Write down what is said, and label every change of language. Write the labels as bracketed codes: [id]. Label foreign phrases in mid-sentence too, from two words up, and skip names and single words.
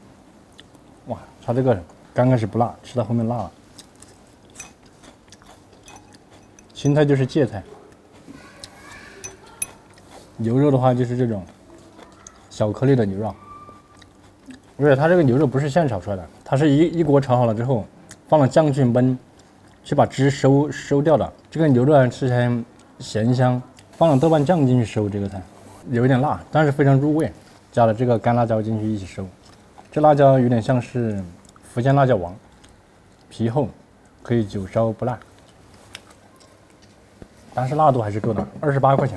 [zh] 哇，它這個剛開始不辣，吃到後面辣了。青菜就是芥菜。牛肉的話就是這種小顆粒的牛肉，而且它這個牛肉不是現炒出來的，它是一鍋炒好了之後，放了醬去燜，去把汁收掉的。這個牛肉吃起來鹹香，放了豆瓣醬進去收這個菜，有一點辣，但是非常入味。加了這個乾辣椒進去一起收，這辣椒有點像是福建辣椒王，皮厚，可以久燒不辣，但是辣度還是夠的，28塊錢。